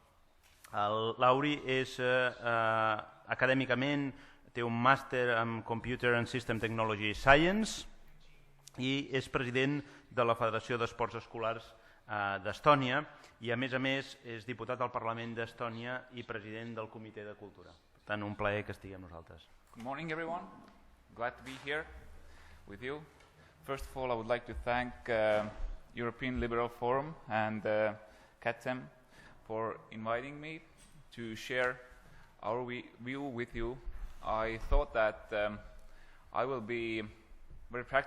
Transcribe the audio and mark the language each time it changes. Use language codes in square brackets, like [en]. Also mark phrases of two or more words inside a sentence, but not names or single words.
[ca] El Lauri és, acadèmicament, té un màster en [en] Computer and System Technology Science [ca] i és president de la Federació d'Esports Escolars d'Estònia i, a més, és diputat al Parlament d'Estònia i president del Comitè de Cultura. Per tant, un plaer que estigui amb nosaltres. [en] Good morning, everyone. Glad to be here with you. First of all, I would like to thank European Liberal Forum and CATEM for inviting me to share our view with you. I thought that I will be very practical.